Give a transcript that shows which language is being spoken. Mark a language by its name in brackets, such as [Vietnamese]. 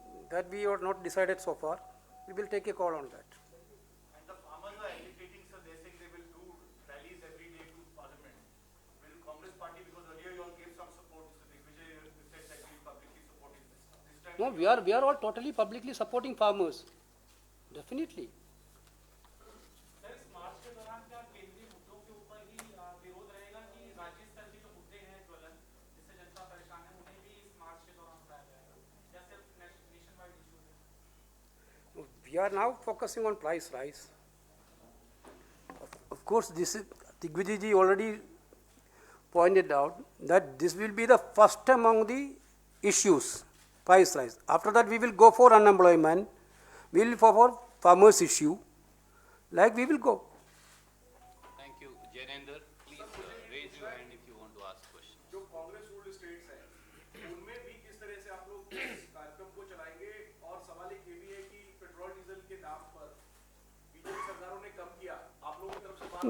[English] That we are not decided so far. We will take a call on that. And the farmers are agitating, sir. They're saying they will do rallies every day to Parliament. Will Congress Party, because earlier you all gave some support, Mr. Digvijay said that you will publicly supporting this. This time. No, we are all totally publicly supporting farmers. Definitely. [Hindi] Sir, इस मार्च के दौरान क्या केंद्रीय मुद्दों के ऊपर ही विरोध रहेगा कि राज्य स्तर के जो मुद्दे हैं ज्वलन जिससे जनता परेशान है उन्हें भी इस मार्च के दौरान उठाया जाएगा या सिर्फ नेशन वाइड इशू है? [English] We are now focusing on price rise. Of course, this is Digvijay ji already pointed out that this will be the first among the issues, price rise. After that, we will go for unemployment. We will go for farmers issue. Like we will go. Thank you. Jainendra, please raise your hand if you want to ask question. [Hindi] जो Congress ruled states हैं उनमें भी किस तरह से आप लोग इस कार्यक्रम को चलाएंगे? और सवाल एक ये भी है कि पेट्रोल डीजल के दाम पर बीजेपी सरकारों ने कम किया, आप लोगों की तरफ से बात